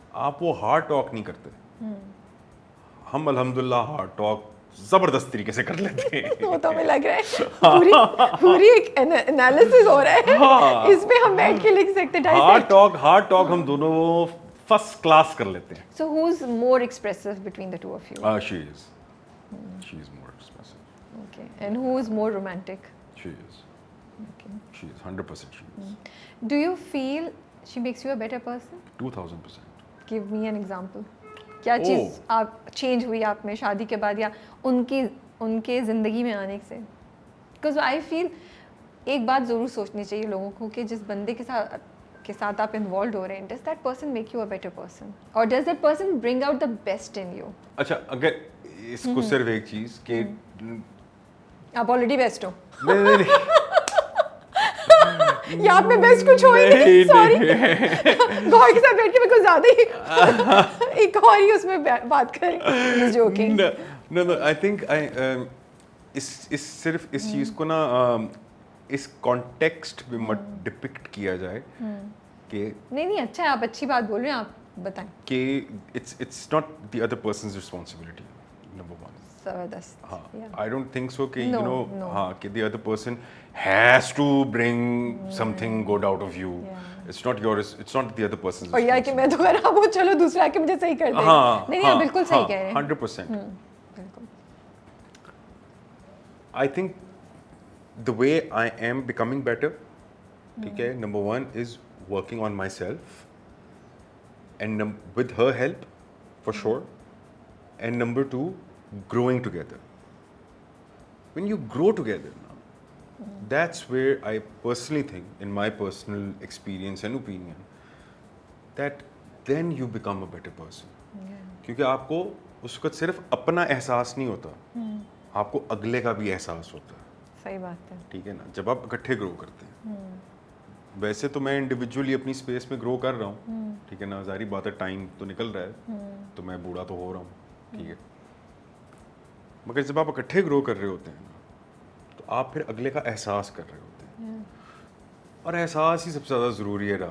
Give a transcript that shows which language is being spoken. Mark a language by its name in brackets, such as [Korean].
[Hindi] आप वो hard talk नहीं करते. हम अल्हम्दुलिल्लाह हार्ड टॉक जबरदस्त तरीके से कर लेते हैं. वो तो हमें लग रहा है पूरी एक एनालिसिस हो रहा है. हाँ. इस पे हम बैठ के लिख सकते हैं. हार्ड टॉक हम दोनों फर्स्ट क्लास कर लेते हैं. [English] So who's more expressive between the two of you? She is. She is more expressive. Okay. And who is more romantic? She is. Okay. She is 100%. She is. Do you feel she makes you a better person? 2000%. Give me an example. [Hindi] क्या चीज़ आप change हुई आप में शादी के बाद या उनके ज़िंदगी में आने से? [English] Because I feel [Hindi] एक बात ज़रूर सोचनी चाहिए लोगों को कि जिस बंदे के साथ आप इन्वॉल्व हो रहे हैं, [English] does that person make you a better person? Or does that person bring out the best in you? [Hindi] अच्छा, अगर इसको सिर्फ एक चीज़ कि आप ऑलरेडी बेस्ट हो नहीं या आप में बेस्ट कुछ हो ही नहीं, सॉरी गौर के साथ बैठ के मैं कुछ ज़्यादा ही एक और ही उसमें बात करें जोकिंग. [English] No, I think [Hindi] इस सिर्फ इस चीज़ को ना इस कॉन्टेक्स्ट में मत डिपिक्ट किया जाए कि नहीं अच्छा है, आप अच्छी बात बोल रहे हैं, आप बताएं. [English] कि it's not the other person's responsibility, number one. [Hindi] जबरदस्त. हाँ, [English] Yeah. I don't think so कि No, you know no. हाँ कि the other person has to bring something good out of you. Yeah. It's not yours. It's not the other person's [Hindi] और यार कि मैं तो खराब हूँ, चलो दूसरा आके मुझे सही कर दे. हाँ, नहीं आप बिल्कुल सही कह रहे हैं. 100%. बिल्कुल. [English] I think the way I am becoming better, [Hindi] ठीक है, [English] number one is working on myself, and with her help, for sure, and number two, growing together. When you grow together, that's where I personally think, in my personal experience and opinion, that then you become a better person. [Hindi] क्योंकि आपको उस वक्त सिर्फ अपना एहसास नहीं होता, आपको अगले का भी एहसास होता है. सही बात है. ठीक है ना, जब आप इकट्ठे ग्रो करते हैं. वैसे तो मैं इंडिविजुअली अपनी स्पेस में ग्रो कर रहा हूँ, ठीक है ना, सारी बात है, टाइम तो निकल रहा है, तो मैं बूढ़ा तो हो रहा हूँ, ठीक है, मगर जब आप इकट्ठे ग्रो कर रहे होते हैं ना, तो आप फिर अगले का एहसास कर रहे होते हैं, और एहसास ही सबसे ज़्यादा ज़रूरी है.